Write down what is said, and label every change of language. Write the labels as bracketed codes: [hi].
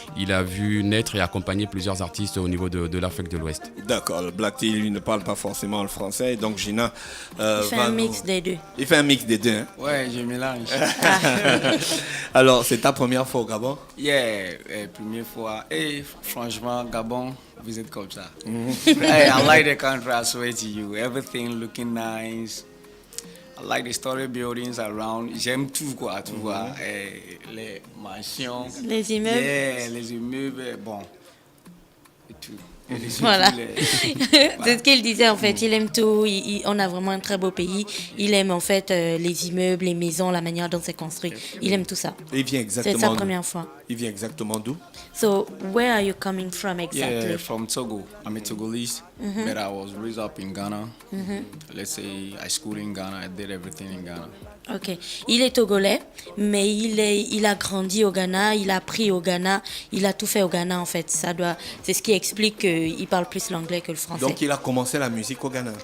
[fr] Il a vu naître et accompagner plusieurs artistes au niveau de l'Afrique de l'Ouest. D'accord, le Black T, lui, ne parle pas forcément le français, donc Gina... il fait un mix des deux. Il fait un mix des deux, hein? Ouais, je mélange. Alors, c'est ta première fois au Gabon? Première fois. Et franchement, Gabon, vous êtes comme ça. [en] Hey, I like the country, I swear to you. Everything looking nice. I like the story buildings around. [fr] J'aime tout, quoi, tu vois. Les mansions. Les immeubles. Yeah, les immeubles, bon. Et tout. Et les Voilà. voilà. C'est ce qu'il disait en fait. Il aime tout. On a vraiment un très beau pays. Il aime en fait les immeubles, les maisons, la manière dont c'est construit. Il aime tout ça. Et il vient exactement C'est sa d'où? première fois. Il vient exactement d'où? [en] So, where are you coming from exactly? Yeah, from Togo. I'm a Togolese, but I was raised up in Ghana. Let's say I schooled in Ghana. I did everything in Ghana. Ok. [fr] Il est togolais, mais il a grandi au Ghana, il a appris au Ghana, il a tout fait au Ghana en fait. C'est ce qui explique qu'il parle plus l'anglais que le français. Donc il a commencé la musique au Ghana.